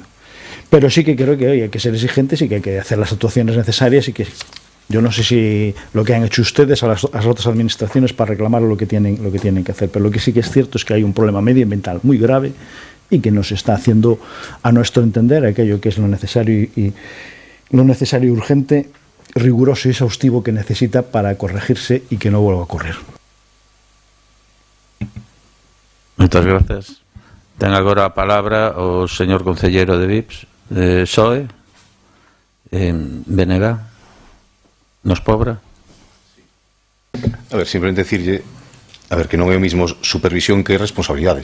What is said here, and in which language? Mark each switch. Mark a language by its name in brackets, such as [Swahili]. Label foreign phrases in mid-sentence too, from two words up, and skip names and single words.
[Spanish] Pero sí que creo que hoy hay que ser exigentes y que hay que hacer las actuaciones necesarias y que yo no sé si lo que han hecho ustedes a las otras administraciones para reclamar lo que tienen que hacer, pero lo que sí que es cierto es que hay un problema medioambiental muy grave y que no se está haciendo, a nuestro entender, aquello que es lo necesario y urgente, riguroso y exhaustivo que necesita para corregirse y que no vuelva a ocurrir. [Galician] Moitas gracias. Ten agora a palabra o señor concelleiro de VIPS, de PSOE, BNG, nos Pobra. A ver, simplemente decirlle, a ver, que non é o mismo supervisión que responsabilidade.